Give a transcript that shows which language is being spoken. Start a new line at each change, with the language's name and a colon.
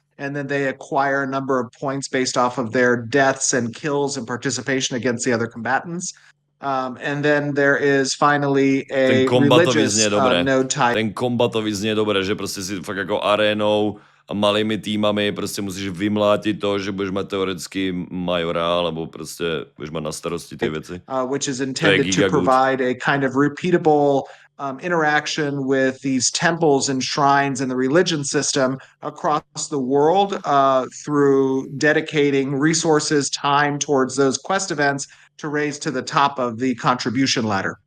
English: And then they acquire a number of points based off of their deaths and kills and participation against the other combatants. And then there is finally a religious node type.
Slovak: Ten kombatový znie dobre, že proste si fakt ako arénou a malými týmami proste musíš vymlátiť to, že budeš mať teoreticky majora, alebo proste budeš mať na starosti tie veci.
English: Which is intended to provide a kind of repeatable interaction with these temples and shrines in the religion system across the world through dedicating resources, time towards those quest events to raise to the top of the contribution ladder.